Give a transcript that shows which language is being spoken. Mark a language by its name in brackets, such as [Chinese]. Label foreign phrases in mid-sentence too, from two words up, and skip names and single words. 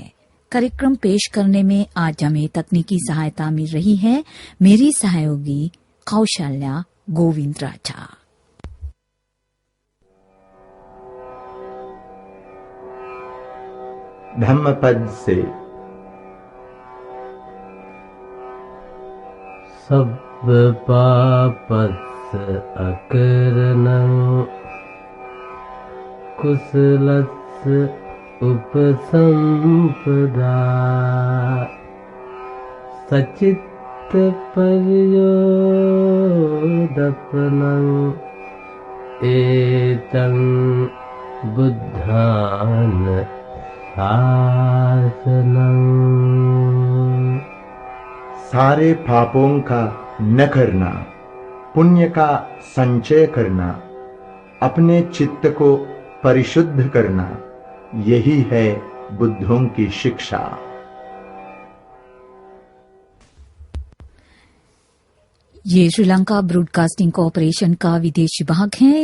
[Hindi] कार्यक्रम पेश करने में आज हमें तकनीकी सहायता मिल रही है मेरी सहयोगी कौशल्या गोविंद राजा। धम्मपद से [Pali] सब पापस् अकरणं कुशलस् उपसंपदा सचित्त पर्योदपनं एतं बुद्धान शासनं। [Hindi] सारे पापों का न करना, पुण्य का संचय करना, अपने चित्त को परिशुद्ध करना, यही है बुद्धों की शिक्षा। ये श्रीलंका ब्रॉडकास्टिंग कॉरपोरेशन का विदेश विभाग है।